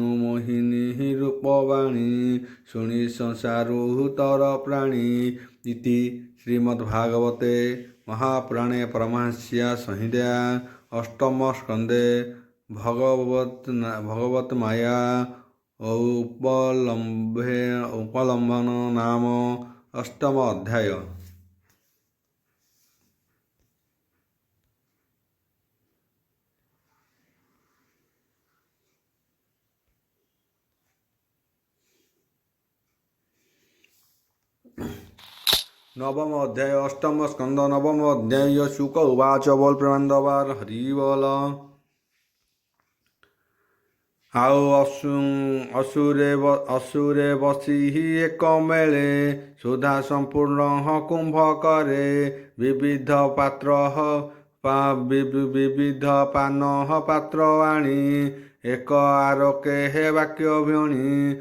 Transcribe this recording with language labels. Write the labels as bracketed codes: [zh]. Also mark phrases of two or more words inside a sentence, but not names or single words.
[or] ମୋହିନୀ ରୂପବାଣୀ ଶୁଣି ସଂସାରୁ ତର ପ୍ରାଣୀ [sa] ଇତି ଶ୍ରୀମଦ୍ଭାଗବତେ ମହାପୁରାଣେ ପରମହଂସ୍ୟା ସଂହିତା ଅଷ୍ଟମ ସ୍କନ୍ଧେ ଭଗବତ ମାୟା ଉପଲମ୍ବନ ନାମ ଅଷ୍ଟମ ଅଧ୍ୟାୟ। नवम अध्याय अष्टम स्कंद नवम अध्याय शुक उवाच बोल प्रेमानंदबार हरि बोल। [or] ଆଉ ଅସୁରେ ବସି ଏକ ମେଳେ ସୁଧା ସମ୍ପୂର୍ଣ୍ଣ କୁମ୍ଭ କରେ ବିବିଧ ପାନ ପାତ୍ର ଆଣି ଏକ ଆରୋକେ ବାକ୍ୟ ଭଣୀ